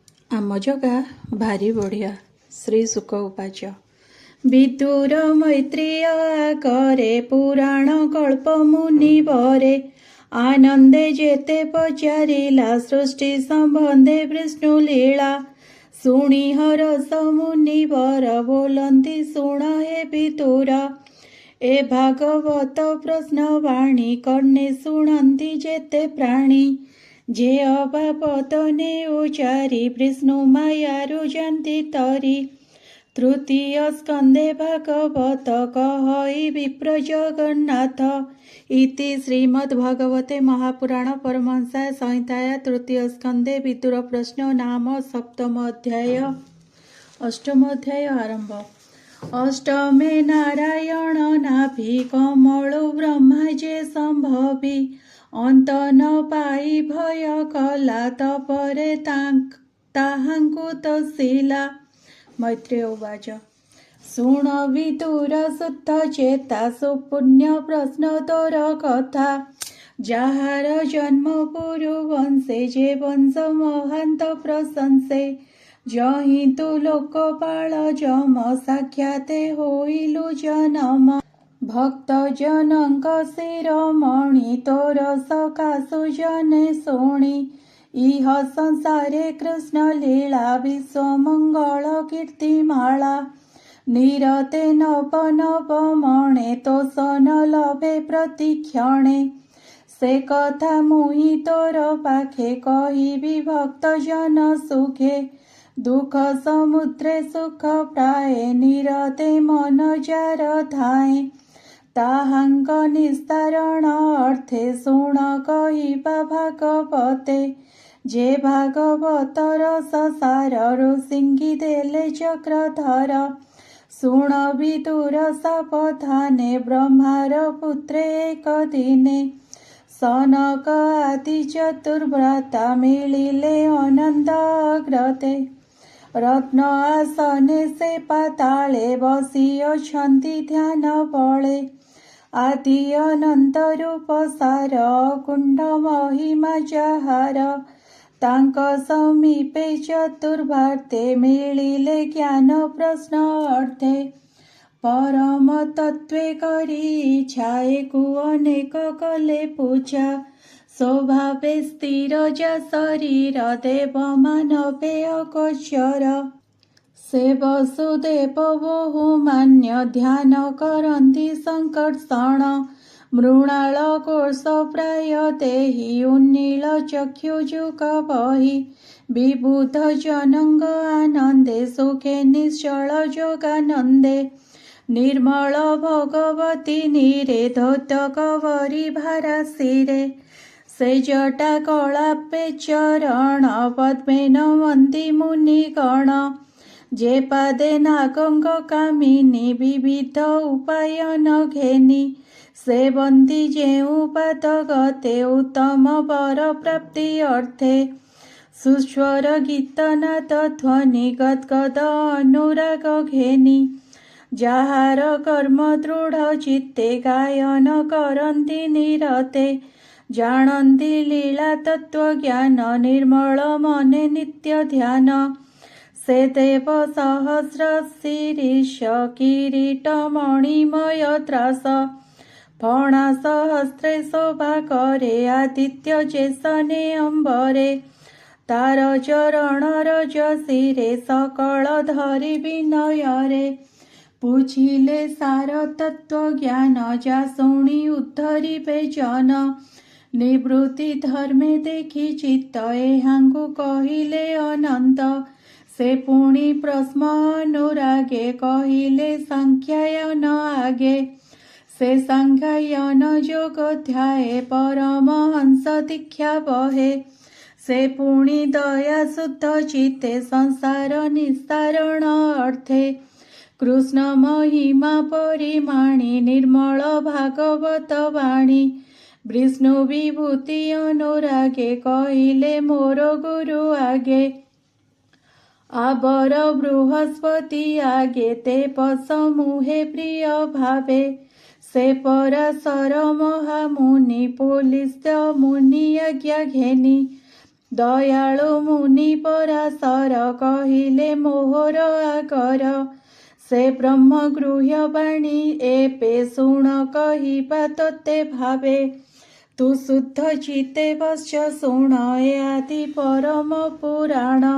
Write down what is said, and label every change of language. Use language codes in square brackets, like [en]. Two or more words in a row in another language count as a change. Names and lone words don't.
[or] ଆମ ଜଗା ଭାରୀ ବଢ଼ିଆ। ଶ୍ରୀ ସୁକ ଉପାଚ ବିଦୁର ମୈତ୍ରୀୟ କରେ ପୁରାଣ କଲ୍ପ ମୁନି ବରେ ଆନଂଦେ ଜେତେ ପଚାରିଲା ସୃଷ୍ଟି ସଂବଂଧେ ବିଷ୍ଣୁ ଲୀଲା ଶୁଣୀ ହରସ ମୁନି ବର ବୋଲଂତୀ ଶୁଣ ହେ ବିଦୁର ଏ ଭାଗବତ ପ୍ରଶ୍ନ ବାଣୀ କର୍ଣେ ଶୁଣଂତୀ ଜେତେ ପ୍ରାଣୀ ଜେ ଅଭାପତନେ ଉଚାରୀ ବିଷ୍ଣୁ ମାୟାରୁ ଜଂତୀ ତରୀ ତୃତୀୟ ସ୍କଂଦେ ଭାଗବତ କହଈ ବିପ୍ର ଜଗନ୍ନାଥ ଇତି ଶ୍ରୀମଦ୍ଭାଗବତେ ମହାପୁରାଣ ପରମହଂସାୟ ସଂହିତାୟା ତୃତୀୟ ସ୍କଂଦେ ବିଦୁର ପ୍ରଶ୍ନ ନାମ ସପ୍ତମ ଅଧ୍ୟାୟ ଅଷ୍ଟମ ଅଧ୍ୟାୟ ଆରଂଭ। ଅଷ୍ଟମେ ନାରାୟଣ ନାଭି କମଲ ବ୍ରହ୍ମା ଜେ ସଂଭବୀ ଅଂତ ନ ପାଈ ଭୟ କଲା ତପରେ ତାହାଂକୁ ତଶୀଲା। ମୈତ୍ରେୟ ଉବାଚ ଶୁଣ ବିଦୁର ଶୁଦ୍ଧ ଚେତା ସୁପୁଣ୍ୟ ପ୍ରଶ୍ନ ତୋର କଥା ଜାହାର ଜନ୍ମ ପୁରୁ ବଂଶେ ଜେ ବଂଶ ମହାଂତ ପ୍ରଶଂସେ ଜହି ତୁ ଲୋକପାଲ ଜମ ସାକ୍ଷାତେ ହୋଇଲୁ ଜନମ ଭକ୍ତ ଜନକ ଶିରୋମଣି ତୋର ସକାଶୁ ଜନେ ଶୁଣୀ ଇହ ସଂସାରେ କୃଷ୍ଣ ଲୀଲା ବିଶ୍ୱ ମଂଗଲ କୀର୍ତିମାଲା ନିରତେ ନବ ନବ ମଣେ ତୋଷ ନ ଲଭେ ପ୍ରତିକ୍ଷଣେ ସେ କଥା ମୁହି ତୋର ପାଖେ କହିବି ଭକ୍ତ ଜନ ସୁଖେ ଦୁଖ ସମୁଦ୍ରେ ସୁଖ ପ୍ରାୟେ ନିରତେ ମନ ଜାର ଧାୟେ ତାହାଂକ ନିସ୍ତାରଣ ଅର୍ଥେ ଶୁଣ କହିବା ଭାଗବତେ ଜେ ଭାଗବତର ସସାର ଋଷିଂଗୀ ଦେଲେ ଚକ୍ରଧର ଶୁଣ ବିଦୁର ସାବଧାନେ ବ୍ରହ୍ମାର ପୁତ୍ରେ ଏକ ଦିନେ ସନକ ଆଦି ଚତୁର୍ଭ୍ରାତା ମିଲିଲେ ଅନଂତ ଅଗ୍ରତେ ରତ୍ନ ଆସନେ ସେ ପାତାଲେ ବସୀ ଅଛଂତୀ ଧ୍ୟାନ ବଳେ ଆଦି ଅନଂତ ରୂପ ସାର କୁଂଡ ମହିମା ଜାହାର ତାଂକ ସମୀପେ ଚତୁର୍ଭାର୍ତେ ମିଲିଲେ ଜ୍ଞାନ ପ୍ରଶ୍ନ ଅର୍ଥେ ପରମ ତତ୍ୱେ କରୀ ଇଚ୍ଛା କୋ ଅନେକ କଲେ ପୂଜା ସ୍ୱଭାବେ ସ୍ଥିର ଜା ଶରୀର ଦେବ ମାନବେ ଅଗୋଚର ସେ ବସୁଦେବ ବହୁମାନ୍ୟ ଧ୍ୟାନ କରଂତୀ ସଂକର୍ଷଣ ମୃଣାଲ କୋଶ ପ୍ରାୟ ଦେହି ଉନ୍ନୀଲ ଚକ୍ଷୁଜୁଗ ବହି ବିବୁଧ ଜନଂଗ ଆନଂଦେ ସୁଖେ ନିଶ୍ଚଲ ଜୋଗାନଂଦେ ନିର୍ମଲ ଭଗବତୀ ନୀରେ ଧୌତ କବରୀ ଭାରାଶିରେ ସେ ଜଟା କଲାପେ ଚରଣ ପଦ୍ମେନ ବଂଦୀ ମୁନିଗଣ ଜେ ପାଦେ ନାଗଂଗ କାମିନୀ ବିବିଧ ଉପାୟନ ଘେନୀ ସେ ବଂଦୀ ଜେଉ ପାଦ ଗତେ ଉତ୍ତମ ବର ପ୍ରାପ୍ତି ଅର୍ଥେ ସୁସ୍ୱର ଗୀତନାଦ ଧ୍ୱନି ଗଦଗଦ ଅନୁରାଗ ଘେନୀ ଜାହାର କର୍ମ ଦୃଢ଼ ଚିତ୍ତେ ଗାୟନ କରଂତୀ ନିରତେ ଜାନଂତୀ ଲୀଲା ତତ୍ୱ ଜ୍ଞାନ ନିର୍ମଲ ମନେ ନିତ୍ୟ ଧ୍ୟାନ ସେ ଦେବ ସହସ୍ର ଶୀରୀଷ କିରୀଟ ମଣିମୟ ତ୍ରାସ ଫଣା ସହସ୍ରେ ଶୋଭା କରେ ଆଦିତ୍ୟ ଜେସନେ ଅଂବରେ ତାର ଚରଣ ରଜ ଶିରେ ସକଲ ଧରି ବିନୟରେ ପୂଛିଲେ ସାର ତତ୍ୱ ଜ୍ଞାନ ଜା ଶୁଣୀ ଉଦ୍ଧରିବେ ଜନ ନିବୃତ୍ତି ଧର୍ମେ ଦେଖି ଚିତ୍ତ ଏହାଂକୁ କହିଲେ ଅନଂତ ସେ ପୁଣୀ ପ୍ରଶ୍ନ ଅନୁରାଗେ କହିଲେ ସଂଖ୍ୟାୟନ ଆଗେ ସେ ସଂଖ୍ୟାୟନ ଜୋଗ ଧ୍ୟାୟେ ପରମହଂସ ଦୀକ୍ଷା ବହେ ସେ ପୁଣୀ ଦୟା ଶୁଦ୍ଧ ଚିତ୍ତେ ସଂସାର ନିସ୍ତାରଣ ଅର୍ଥେ କୃଷ୍ଣ ମହିମା ପରିମାଣୀ ନିର୍ମଲ ଭାଗବତ ବାଣୀ ବିଷ୍ଣୁ ବିଭୂତି ଅନୁରାଗେ କହିଲେ ମୋର ଗୁରୁ ଆଗେ ଆବର ବୃହସ୍ପତି ଆଗେ ତେ ପସମୂହେ ପ୍ରିୟ ଭାବେ ସେ ପରାଶର ମହାମୁନି ପୁଲିସ ମୁନି ଆଜ୍ଞା ଘେନୀ ଦୟାଳୁ ମୁନି ପରାଶର କହିଲେ ମୋହର ଆଗର। ସେ ବ୍ରହ୍ମ ଗୃହ୍ୟ ବାଣୀ ଏବେ ଶୁଣ କହିବା ତୋତେ ଭାବେ। ତୁ ଶୁଦ୍ଧ ଚିତ୍ତେ ବଶ୍ୟ ଶୁଣ ଏ ଆଦି ପରମ ପୁରାଣ।